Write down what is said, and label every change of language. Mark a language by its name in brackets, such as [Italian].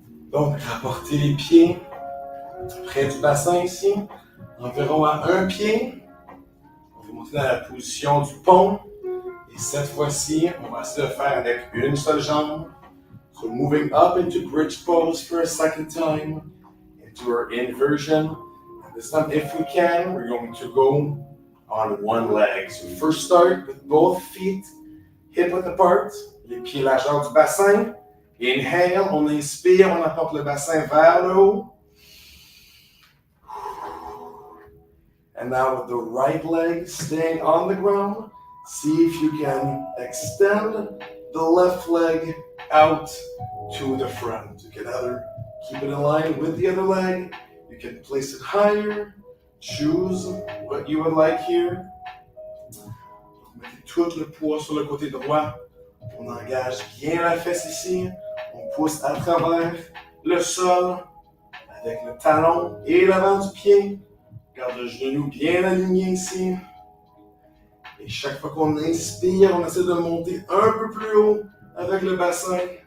[French] Donc, rapportez les pieds près du bassin ici, environ à un pied. On va monter dans la position du pont. Et cette fois-ci, on va essayer de faire avec une seule jambe. [English] So moving up into bridge pose for a second time, into our inversion. And this time, if we can, we're going to go on one leg. So first start with both feet hip width apart, [French] les pieds largeur du bassin. Inhale, on inspire, on apporte le bassin vers le haut. [English] And now with the right leg staying on the ground, see if you can extend the left leg out to the front. You can either keep it in line with the other leg, you can place it higher, choose what you would like here. [French] Mettez tout le poids sur le côté droit. On engage bien la fesse ici. On pousse à travers le sol avec le talon et l'avant du pied. Garde le genou bien aligné ici. Et chaque fois qu'on inspire, on essaie de monter un peu plus haut avec le bassin.